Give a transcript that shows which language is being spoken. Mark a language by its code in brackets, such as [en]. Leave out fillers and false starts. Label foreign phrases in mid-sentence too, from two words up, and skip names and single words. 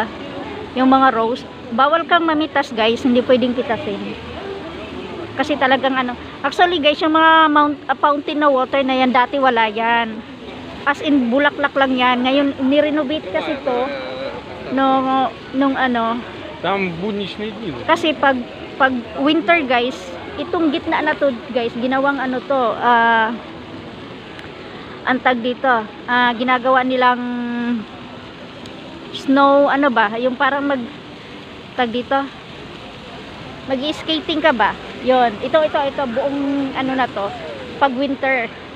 [tl] Yung mga rose, bawal kang mamitas guys, hindi pwedeng pitasin. Kasi talagang ano, actually guys, yung mga fountain na water na yan dati wala yan. As in bulaklak lang yan. Ngayon ni-renovate kasi to nung ano, [ru] там будничные дни. [tl] kasi pag winter guys, itong gitna na to guys, ginawang ano to, antag dito, ginagawa nilang snow, ano ba, yung parang tag dito, mag-skating ka ba, yon, ito buong ano na to, pag winter.